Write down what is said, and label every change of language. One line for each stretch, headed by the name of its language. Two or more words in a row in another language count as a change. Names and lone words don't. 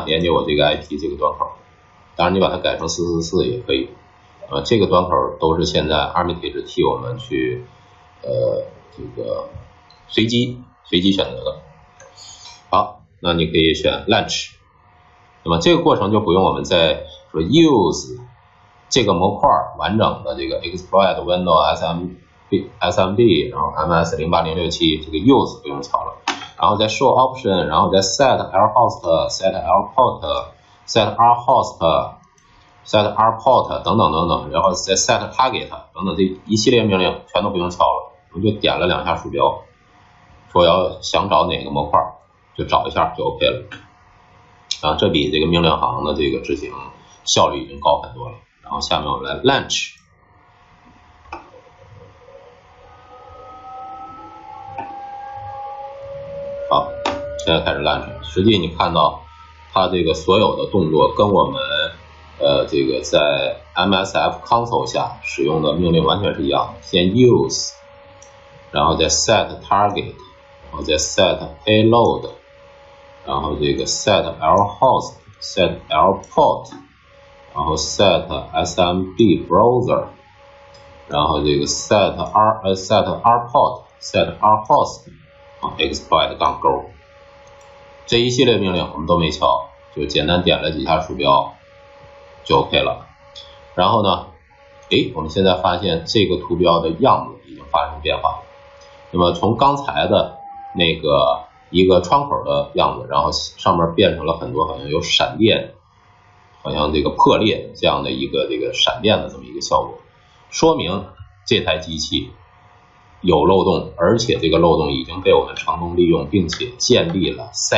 Chinese: 连接我这个 IP 这个端口，当然你把它改成444也可以，这个端口都是现在 Armitage 替我们去这个随机选择的。好，那你可以选 Launch，那么这个过程就不用我们再说 use 这个模块完整的这个
English: exploit window SMB，
Chinese: 然后 MS08067 这个 use 不用敲了，然后再 show option，然后再
English: set lhost set lport set rhost set rport
Chinese: 等等等等，然后再
English: set target
Chinese: 等等，这一系列命令全都不用敲了，我们就点了2下鼠标，说想找哪个模块就找一下就 OK 了。啊，这比这个命令行的这个执行效率已经高很多了。然后下面我们来 launch， 好，现在开始 launch。实际你看到它这个所有的动作跟我们这个在
English: MSF console
Chinese: 下使用的命令完全是一样的。先 use， 然后再
English: set target，
Chinese: 然后再
English: set payload，
Chinese: 然后这个
English: set lhost set lport，
Chinese: 然后
English: set SMB browser，
Chinese: 然后这个
English: set rport set rhost exploit
Chinese: 杠勾，这一系列命令我们都没敲，就简单点了几下鼠标就 OK 了。然后呢，我们现在发现这个图标的样子已经发生变化了。那么从刚才的那个一个窗口的样子，然后上面变成了很多好像有闪电，好像这个破裂这样的一个这个闪电的这么一个效果，说明这台机器有漏洞，而且这个漏洞已经被我们成功利用，并且建立了